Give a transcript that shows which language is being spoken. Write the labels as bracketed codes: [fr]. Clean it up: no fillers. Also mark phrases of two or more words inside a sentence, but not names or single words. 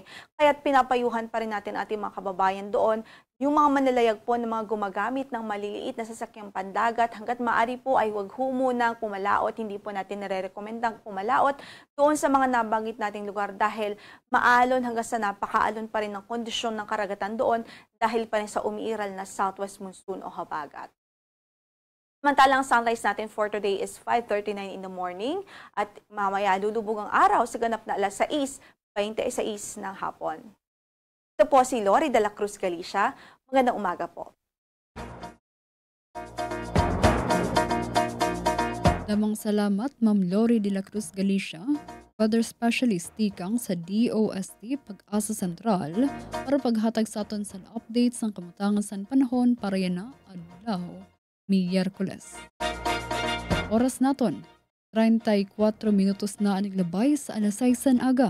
[tl] Kaya't pinapayuhan pa rin natin ating mga kababayan doon, yung mga manlalayag po ng mga gumagamit ng maliliit na sasakyang pandagat, hanggat maaari po ay huwag ho munang pumalaot. Hindi po natin nare-recommendang pumalaot doon sa mga nabanggit nating lugar dahil maalon hanggang sa napakaalon pa rin ng kondisyon ng karagatan doon dahil pa rin sa umiiral na southwest monsoon o habagat. Samantalang sunrise natin [en] for today is 5:39 in the morning [tl] at mamaya lulubog ang araw sa ganap na 6:26 ng hapon. Ito po si Lori de la Cruz Galicia. Magandang umaga po. Lamang salamat, Ma'am Lori de la Cruz Galicia, [en] Weather Specialist [hil] tikang sa DOST Pag-asa Sentral para paghatag sa aton sa updates ng kamutangan sa panahon para yan na adlaw, Miyerkules. Oras naton, 34 minutos na aniglabay sa alas 6 aga.